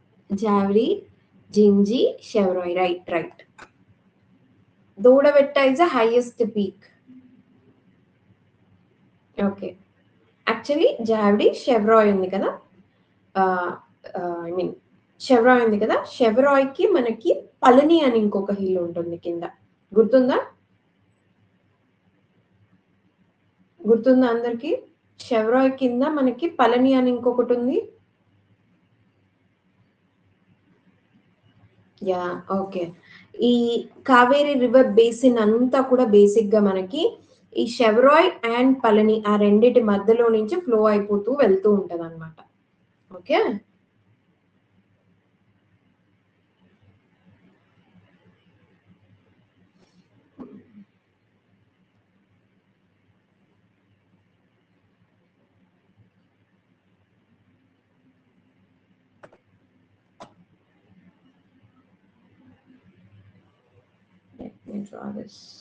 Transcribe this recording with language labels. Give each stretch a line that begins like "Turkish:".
English: Javdi, Jinji, Chevroy, right. Dodavetta is the highest peak.
Telugu: Okay. Actually, Javdi, Chevroy ఉంది కదా. I mean, Chevroy ఉంది కదా. Chevroy కి మనకి పళని అని ఇంకొక హిల్ ఉంటుంది కింద. గుర్తుందా అందరికి? Chevroy కింద మనకి పళని అని ఇంకొకటి ఉంది. Yeah, okay. ఈ కావేరీ రివర్ బేసిన్ అంతా కూడా బేసిక్ గా మనకి ఈ షెవ్రాయ్ అండ్ పళని ఆ రెండిటి మధ్యలో నుంచి ఫ్లో అయిపోతూ వెళ్తూ ఉంటది అనమాట.
English: Okay, let me draw this.